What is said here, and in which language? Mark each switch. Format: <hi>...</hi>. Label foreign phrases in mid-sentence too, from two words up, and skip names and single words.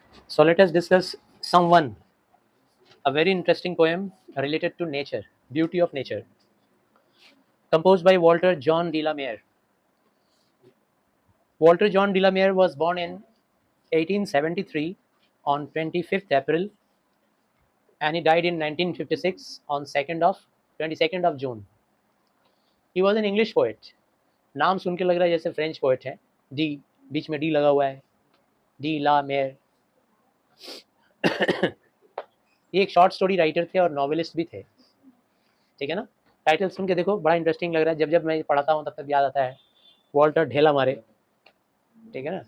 <en>So let us discuss someone, a very interesting poem related to nature, beauty of nature, composed by Walter John de la Mare. Walter John de la Mare was born in 1873 on 25th April, and he died in 1956 on 22nd of June. He was an English poet.</en> <hi>नाम सुन के लग रहा है जैसे</hi> <en>French poet</en> <hi>है। डी, बीच में डी लगा हुआ है, डी ला मेयर। ये एक</hi> <en>short story writer</en> <hi>थे और नॉवेलिस्ट भी थे, ठीक है ना। टाइटल सुन के देखो, बड़ा इंटरेस्टिंग लग रहा है। जब जब मैं पढ़ाता हूँ तब तब याद आता है वॉल्टर ढेला मारे, ठीक है ना।</hi>